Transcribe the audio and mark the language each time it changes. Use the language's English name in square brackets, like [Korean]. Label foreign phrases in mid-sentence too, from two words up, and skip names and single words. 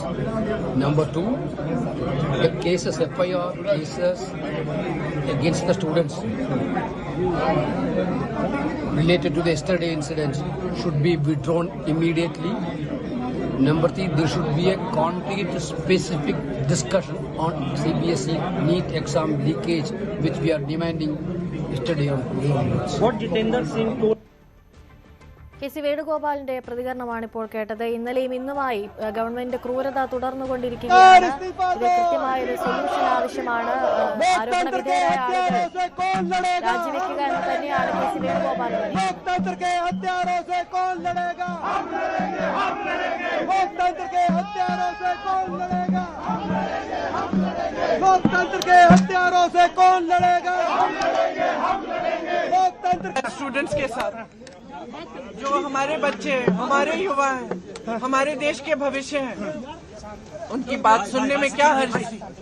[English] Number 2, the cases, FIR cases against the students related to the yesterday incidents should be withdrawn immediately. Number 3, there should be a concrete, specific discussion on CBSE NEET exam leakage, which we are demanding yesterday on. What Jitendra Singh told [Malayalam] കെ.സി. വേണുഗോപാലിന്റെ പ്രതികരണമാണ് ഇപ്പോൾ കേട്ടത്. ഇന്നലെയും ഇന്നുമായി ഗവൺമെന്റ് ക്രൂരത തുടർന്നുകൊണ്ടിരിക്കുകയാണ്. ഇത് കൃത്യമായൊരു സൊല്യൂഷൻ ആവശ്യമാണ്. ആരോപണ വിധേയരായ ആളുകൾ രാജിവെക്കുക എന്ന് തന്നെയാണ് കെ.സി. വേണുഗോപാൽ [Hindi] स्टूडेंट्स के साथ जो हमारे बच्चे हैं, हमारे युवा हैं, हमारे देश के भविष्य हैं, उनकी बात सुनने में क्या हर्ज थी।